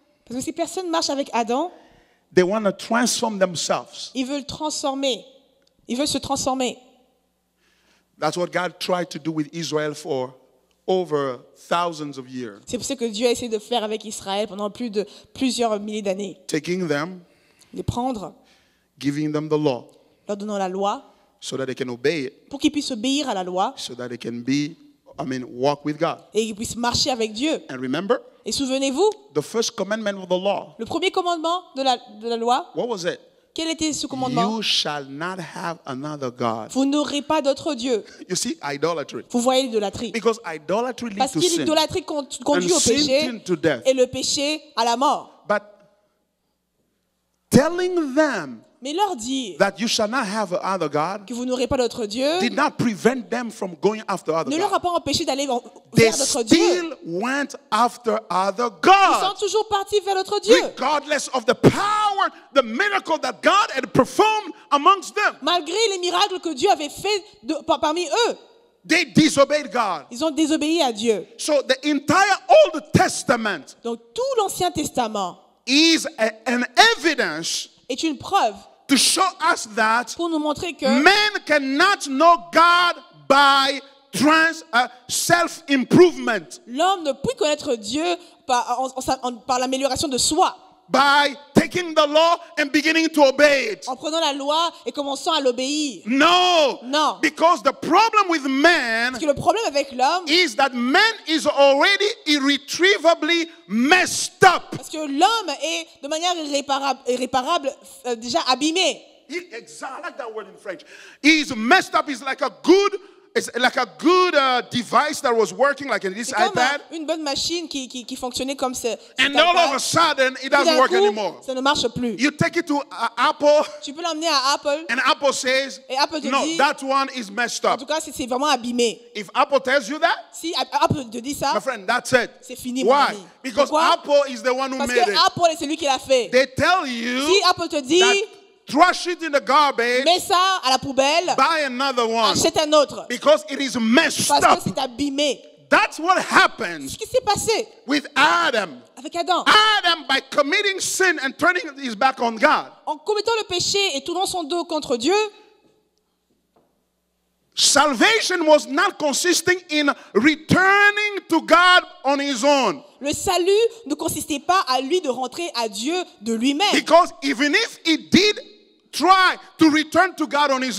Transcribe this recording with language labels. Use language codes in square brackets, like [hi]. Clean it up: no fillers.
[fr] Parce que ces personnes marchent avec Adam, [en] They want to transform themselves. [fr] ils veulent se transformer. [en] That's what God tried to do with Israel for over thousands of years. [fr] C'est pour ça que Dieu a essayé de faire avec Israël pendant plusieurs milliers d'années. [en] Taking them, [fr] Les prendre, [en] giving them the law [fr] leur donnant la loi, [en] so that they can obey it, [fr] pour qu'ils puissent obéir à la loi [en] so that they can walk with God. [fr] et qu'ils puissent marcher avec Dieu. [en] And remember, [fr] Et souvenez-vous, [en] the first commandment of the law, [fr] le premier commandement de la loi, [en] what was it? [fr] quel était ce commandement? [en] You shall not have another God. [fr] Vous n'aurez pas d'autre Dieu. [en] You see, idolatry. [fr] Vous voyez l'idolâtrie. [en] Because idolatry leads [fr] Parce [en] to [fr] que [en] sin. [fr] l'idolâtrie conduit [en] And [fr] au péché [en] sin to death. [fr] et le péché à la mort. [en] But telling them [fr] Mais leur dire [en] that you shall not have other God [fr] que vous n'aurez pas d'autre Dieu [en] did not prevent them from going after other [fr] ne leur [en] God. [fr] a pas empêché d'aller [en] They [fr] vers d'autres dieux. [en] still went after other [fr] Ils sont [en] gods. [fr] toujours partis vers d'autres dieux. [en] Regardless of the power, the miracle that God had performed amongst them. [fr] Malgré les miracles que Dieu avait faits parmi eux, [en] They disobeyed God. [fr] ils ont désobéi à Dieu. [en] So the entire Old Testament [fr] Donc tout l'Ancien Testament [en] is an evidence [fr] est une preuve [en] to show us that [fr] pour nous montrer que [en] men cannot know God by self-improvement, [fr] l'homme ne peut connaître Dieu par l'amélioration de soi, [en] by taking the law and beginning to obey it. [fr] en prenant la loi et commençant à l'obéir. [en] No. [fr] Non. [en] Because the problem with man [fr] Parce que le problème avec l'homme, [en] is that man is already irretrievably messed up. [fr] parce que l'homme est de manière irréparable déjà abîmé. [en] Exactly, I like that word in French. He's messed up. It's like a good device that was working like in this [fr] C'est comme [en] iPad. [fr] une bonne machine qui fonctionnait comme cet [en] And all of a [fr] iPad. [en] sudden, it [fr] Tout [en] doesn't [fr] d'un [en] work [fr] coup, [en] anymore. [fr] ça ne marche plus. [en] You take it to Apple, [fr] Tu peux l'emmener à Apple, [en] and Apple says, [fr] et Apple te [en] no, [fr] dit, [en] that one is messed [fr] en [en] up. [fr] tout cas, c'est vraiment abîmé. [en] If Apple tells you that, [fr] Si Apple te dit ça, [en] my friend, that's it. [fr] c'est fini, mon [en] Why? [fr] ami. [en] Because [fr] Pourquoi? [en] Apple is the one who [fr] Parce [en] made [fr] que [en] it. [fr] Apple est celui qui l'a fait. [en] They tell you [fr] Si Apple te dit, [en] that trash it in the garbage, [fr] mets ça à la poubelle, [en] buy another one. [fr] achète un autre. [en] Because it is messed [fr] Parce que [en] up. [fr] c'est abîmé. [en] That's what happens [fr] Ce qui s'est passé [en] with Adam. [fr] avec Adam. [en] Adam, by committing sin and turning his back on God, [fr] En commettant le péché et tournant son dos contre Dieu, [en] salvation was not consisting in returning to God on his own. [fr] le salut ne consistait pas à lui de rentrer à Dieu de lui-même. [en] Because even if he did try to return to God on his